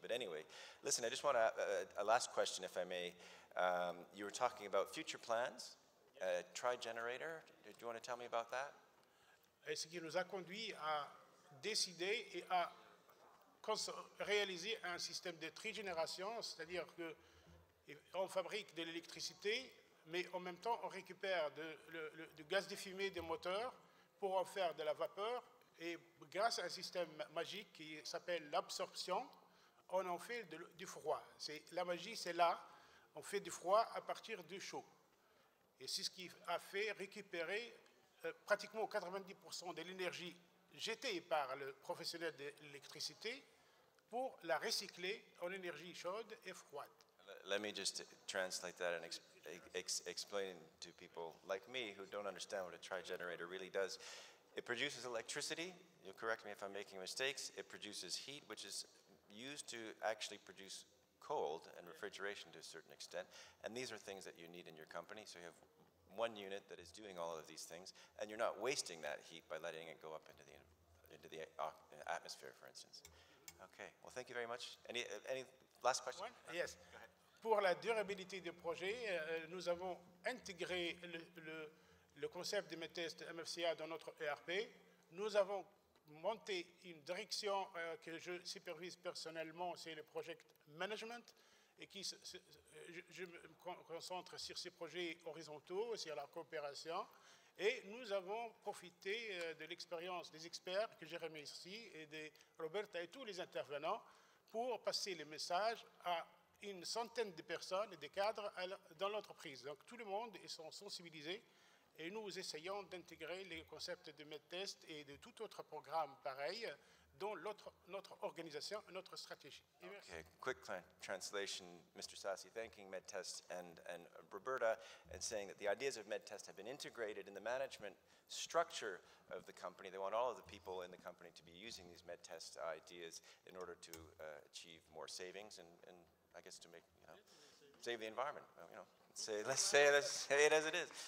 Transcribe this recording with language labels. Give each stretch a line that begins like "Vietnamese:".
English: But anyway, listen, I just want a last question, if I may. You were talking about future plans Tri-generator, do you want to tell me about that?
French: Et ce qui nous a conduit à décider et à réaliser un système de trigénération, c'est-à-dire qu'on fabrique de l'électricité, mais en même temps on récupère du gaz de fumée des moteurs pour en faire de la vapeur, et grâce à un système magique qui s'appelle l'absorption, on en fait du froid. La magie, c'est là, on fait du froid à partir du chaud. Et c'est ce qui a fait récupérer pratiquement 90% de l'énergie jetée par le professionnel de l'électricité pour la recycler en énergie chaude et froide.
English: Let me just translate that and explain to people like me who don't understand what a tri-generator really does. It produces electricity. You'll correct me if I'm making mistakes. It produces heat, which is used to actually produce cold and refrigeration to a certain extent. And these are things that you need in your company. So you have one unit that is doing all of these things, and you're not wasting that heat by letting it go up into the atmosphere, for instance. Okay. Well, thank you very much. Any last question? Yes.
French: Pour la durabilité du projet, nous avons intégré le concept de MEDTEST MFCA dans notre ERP. Nous avons monté une direction que je supervise personnellement, c'est le Project Management, et je me concentre sur ces projets horizontaux, sur la coopération. Et nous avons profité de l'expérience des experts que j'ai remerciés et de Roberta et tous les intervenants pour passer le message à une centaine de personnes et de cadres dans l'entreprise. Donc tout le monde est sensibilisé et nous essayons d'intégrer les concepts de MEDTEST et de tout autre programme pareil dans notre organisation et notre stratégie.
English: Okay, quick translation, Mr. Sassi thanking MEDTEST and Roberta and saying that the ideas of MEDTEST have been integrated in the management structure of the company. They want all of the people in the company to be using these MEDTEST ideas in order to achieve more savings and I guess to make, save the environment, Let's say it as it is.